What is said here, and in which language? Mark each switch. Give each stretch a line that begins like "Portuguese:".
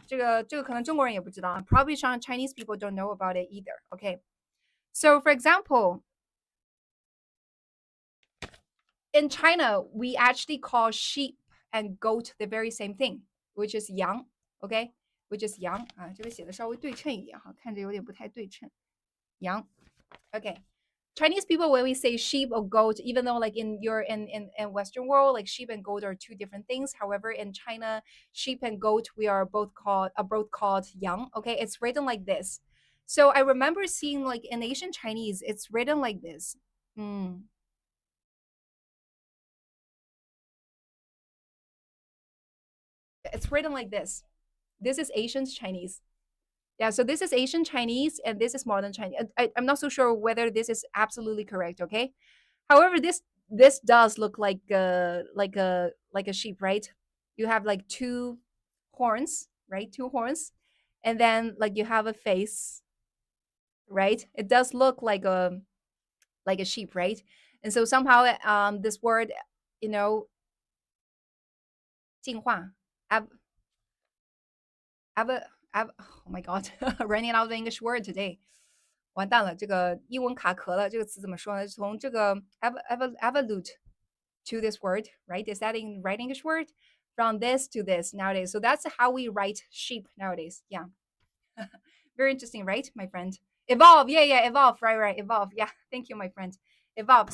Chinese: 这个可能中国人也不知道
English: Probably some Chinese people don't know about it either, okay? So for example, in China, we actually call sheep and goat the very same thing, which is yang, okay? Which is yang
Chinese: 啊，这个写的稍微对称一点哈，看着有点不太对称。羊
English: Okay. Chinese people when we say sheep or goat, even though like in your in Western world, like sheep and goat are two different things. However, in China, sheep and goat we are both called yang. Okay, it's written like this. So I remember seeing like in Asian Chinese, it's written like this. It's written like this. This is Asian Chinese. Yeah, so this is Asian Chinese and this is modern Chinese. I'm not so sure whether this is absolutely correct, okay? However, this does look like a sheep, right? You have like two horns, right? Two horns. And then like you have a face, right? It does look like a sheep, right? And so somehow this word, you know, 进化 oh my god, running out of the English word today.
Chinese: 完蛋了，这个英文卡壳了。这个词怎么说呢？从这个
English: evolute to this word, right? Is that in right English word? from this to this nowadays. So that's how we write sheep nowadays. Yeah. Very interesting, right, my friend? Evolve. Yeah, yeah, evolve. Right, right. Evolve. Yeah. Thank you, my friend. Evolve.